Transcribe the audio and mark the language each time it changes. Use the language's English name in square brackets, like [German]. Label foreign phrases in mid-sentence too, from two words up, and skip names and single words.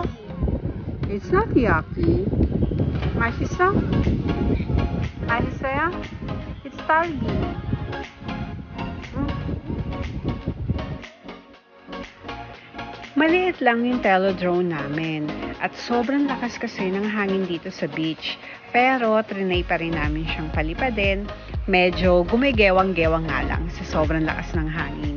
[English] It's not yucky. [Korean] 맛있어? 맛있어요? It's 딸기. [Filipino] Maliit lang yung telodrone namin at sobrang lakas kasi ng hangin dito sa beach. Pero trinay pa rin namin siyang palipadin. Medyo gumigewang-gewang nga lang sa sobrang lakas ng hangin.